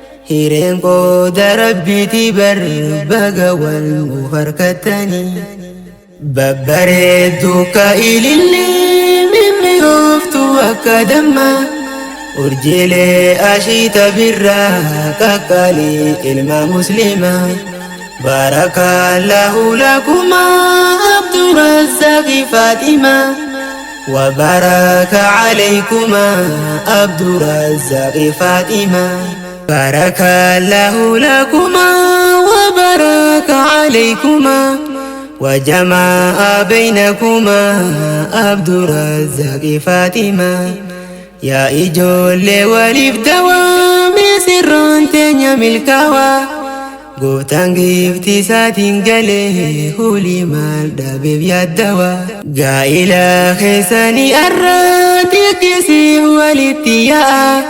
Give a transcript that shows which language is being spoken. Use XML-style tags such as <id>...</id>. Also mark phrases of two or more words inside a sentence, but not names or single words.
<om>Hireen qooda Rabbiiti bar baga wal nuuf harkattanii. Babbareedduu ka ilillee mimmi'ooftu akka damma. Urjiilee ashiita birraa qaqqaalii ilma musliima.</om> <ar>Barakallahu lakuma Abdurrazzaqi Fatima. Wa baraka alaykuma Abdurrazzaqi Fatima. بارك الله لكما وبارك عليكما. Wa jamaa baynakuma Abdurrazzaqi Fatima.</ar> <om>Yaa ijoollee waliif dawaame sirroon teenya milkaawa. Gooftaan giifti isaatiin galee hulii maal dhabeef yaaddawa. Gaa'ila keessanii arra xiqqisiif walitti yaa'a.</om>